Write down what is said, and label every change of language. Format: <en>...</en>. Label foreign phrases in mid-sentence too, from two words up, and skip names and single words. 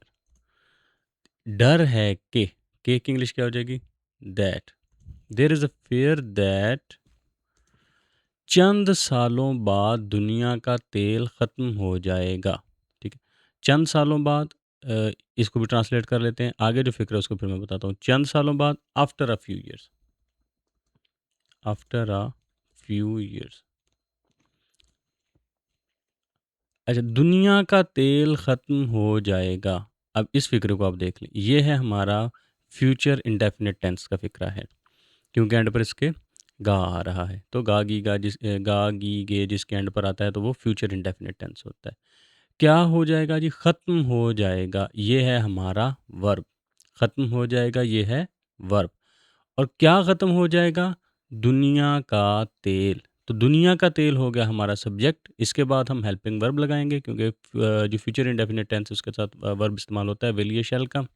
<ur>ڈر ہے کے کی انگلش کیا ہو جائے گی? دیٹ.</ur> <en>There is a fear that</en> <ur>چند سالوں بعد دنیا کا تیل ختم ہو جائے گا. ٹھیک ہے، چند سالوں بعد. اس کو بھی ٹرانسلیٹ کر لیتے ہیں۔ آگے جو فکر ہے اس کو پھر میں بتاتا ہوں. چند سالوں بعد,</ur> <en>After a few years. After a few years.</en> <ur>اچھا، دنیا کا تیل ختم ہو جائے گا. اب اس فقرے کو آپ دیکھ لیں۔ یہ ہے ہمارا</ur> <en>future indefinite tense</en> <ur>کا فقرہ ہے، کیونکہ اینڈ پر اس کے گا آ رہا ہے. تو گا گی گا گا گی گے جس کے اینڈ پر آتا ہے تو وہ</ur> <en>future indefinite tense</en> <ur>ہوتا ہے. کیا ہو جائے گا جی؟ ختم ہو جائے گا. یہ ہے ہمارا ورب. ختم ہو جائے گا، یہ ہے ورب. اور کیا ختم ہو جائے گا؟ دنیا کا تیل. تو دنیا کا تیل ہو گیا ہمارا سبجیکٹ۔ اس کے بعد ہم</ur> <en>helping verb</en> <ur>لگائیں گے، کیونکہ جو</ur> <en>future indefinite tense</en> <ur>اس کے ساتھ ورب استعمال ہوتا ہے، ول یا شیل کا.</ur>